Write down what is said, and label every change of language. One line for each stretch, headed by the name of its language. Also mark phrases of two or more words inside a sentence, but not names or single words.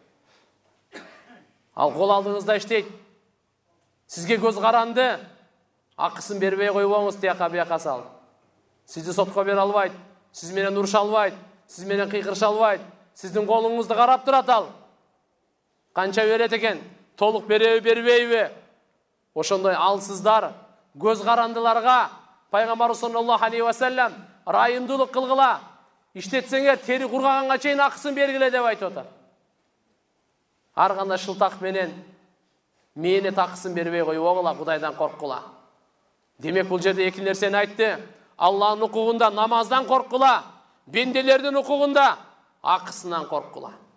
Kyrgyz: Ал кол алдыңызда иштейт. Сизге көз каранды, акысын бербей койбоңуз, тияка бияка салып. Сизди сотко бере албайт, сиз менен уруша албайт, сиз менен кыйкырыша албайт, сиздин колуңузду карап турат ал. Канча берет экен, толук береби, бербейби? Ошондой алсыздар, көз карандыларга Пайгамбар
Arabic: صلى الله عليه وسلم
Kyrgyz: райымдуулук кылгыла, иштетсеңер тери кургаганга чейин акысын бергиле деп айтып атат. Ар кандай шылтак менен мээне такысын бербей койбогула, Кудайдан корккула. Демек бул жерде эки нерсени айтты. Аллахтын укугунда намаздан корккула, бенделердин укугунда акысынан корккула.